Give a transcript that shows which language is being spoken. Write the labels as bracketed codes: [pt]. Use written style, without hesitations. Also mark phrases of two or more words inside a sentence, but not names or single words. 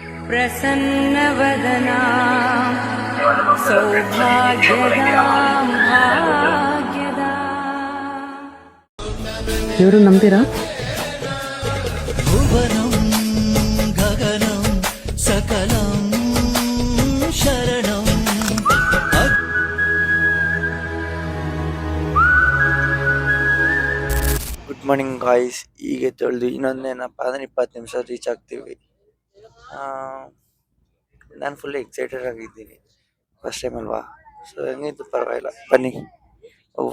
[sa] ಪ್ರಸನ್ನವದನಾ ಸೌಭಾಗ್ಯದಾಂ ಭಾಗ್ಯದ. [kn] ದೇವರು ನಂಬ್ತೀರಾ? [sa] ಭುವನಂ ಗಗನಂ ಸಕಲಂ ಶರಣಂ. [en] Good morning guys. [kn] ಈಗ ತೊಳೆದು ಇನ್ನೊಂದೇನಪ್ಪ ಅಂದ್ರೆ 20 ನಿಮಿಷ ರೀಚ್ ಆಗ್ತೀವಿ. ನಾನು [en] full excited [kn] ಆಗಿದ್ದೀನಿ, [en] first time [kn] ಅಲ್ವಾ, ಸೊ ಹೆಂಗಿದ್ದು ಪರವಾಗಿಲ್ಲ, ಬನ್ನಿ ಹೋಗುವ.